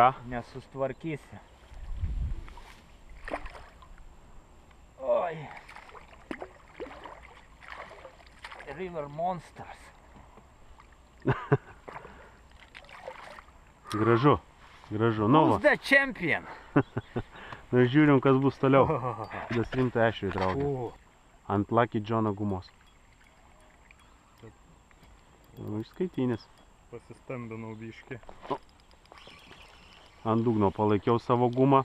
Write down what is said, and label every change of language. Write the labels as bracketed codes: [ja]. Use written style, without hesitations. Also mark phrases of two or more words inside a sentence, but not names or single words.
[lt] Nesustvarkysi. Oi. River Monsters. Gražu. Gražu. Nu, [en] Who's [lt] va. [en] the champion? [lt] Na, žiūrim, kas bus toliau. Das rimtą ešerį traukia. Ant Lucky John'o gumos. Nu, išskaitinis. Pasistambinau biškį. Ant dugno palaikiau savo gumą.